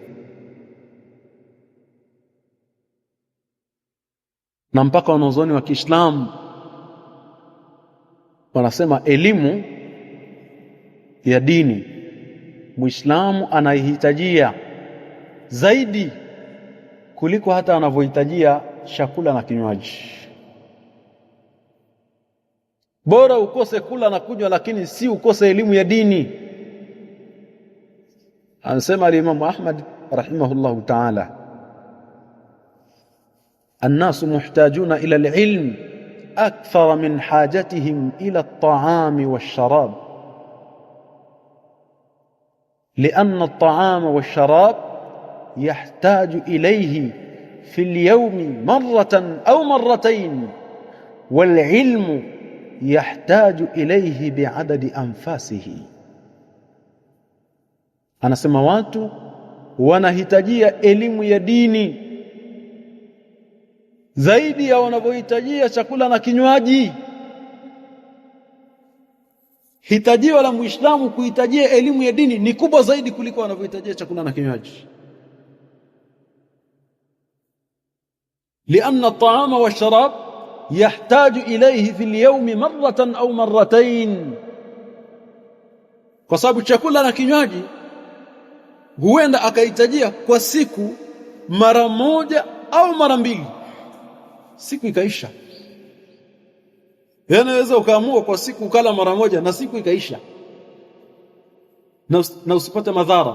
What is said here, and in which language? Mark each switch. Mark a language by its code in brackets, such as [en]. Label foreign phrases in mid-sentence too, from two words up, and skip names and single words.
[sw] na mpaka wanazuoni wa Kiislamu wanasema elimu ya dini Muislamu anaihitajia zaidi kuliko hata anavyohitajia chakula na kinywaji. Bora ukose kula na kunywa, lakini si ukose elimu ya dini. [ar] Anasema الإمام أحمد رحمه الله تعالى, الناس محتاجون إلى العلم أكثر من حاجتهم إلى الطعام والشراب، لأن الطعام والشراب يحتاج إليه في اليوم مرة أو مرتين، والعلم يحتاج إليه بعدد أنفاسه. [sw] anasema watu wanahitajia elimu ya dini zaidi ya wanavyohitajia chakula na kinywaji. Hitajio la Muislamu kuhitajia elimu ya dini ni kubwa zaidi kuliko wanavyohitajia chakula na kinywaji. [ar] لأن الطعام والشراب يحتاج إليه في اليوم مرة أو مرتين, [sw] kwa sababu chakula na kinywaji huenda akahitajia kwa siku mara moja au mara mbili, siku ikaisha. Yanaweza ukaamua kwa siku ukala mara moja na siku ikaisha na usipate madhara.